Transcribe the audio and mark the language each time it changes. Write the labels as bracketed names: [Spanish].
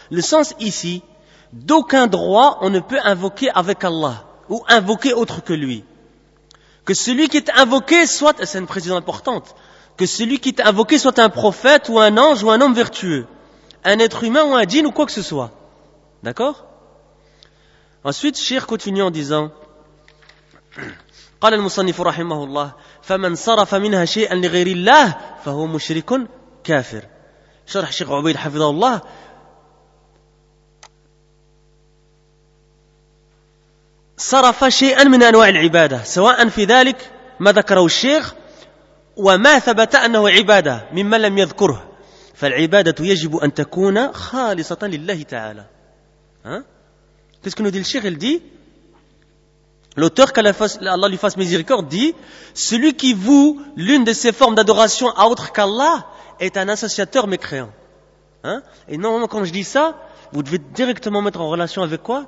[French] Le sens ici, d'aucun droit on ne peut invoquer avec Allah, ou invoquer autre que lui. Que celui qui est invoqué soit, c'est une précision importante, que celui qui est invoqué soit un prophète, ou un ange, ou un homme vertueux. Un être humain ou un djinn ou quoi que ce soit. D'accord? Ensuite, Cheikh continue en disant, [Arabic] قال المصنف رحمه الله فمن صرف منها شيئا لغير الله فهو مشرك كافر. شرح الشيخ عبيد حفظه الله. صرف شيئا من أنواع العبادة سواء في ذلك ما ذكره الشيخ وما ثبت أنه عبادة ممن لم يذكره فالعبادة يجب أن تكون خالصة لله تعالى. [French] Qu'est-ce que nous dit le Cheikh? Il dit, l'auteur, qu'Allah lui fasse miséricorde, dit, celui qui voue l'une de ses formes d'adoration à autre qu'Allah est un associateur mécréant. Et normalement, quand je dis ça, vous devez directement mettre en relation avec quoi?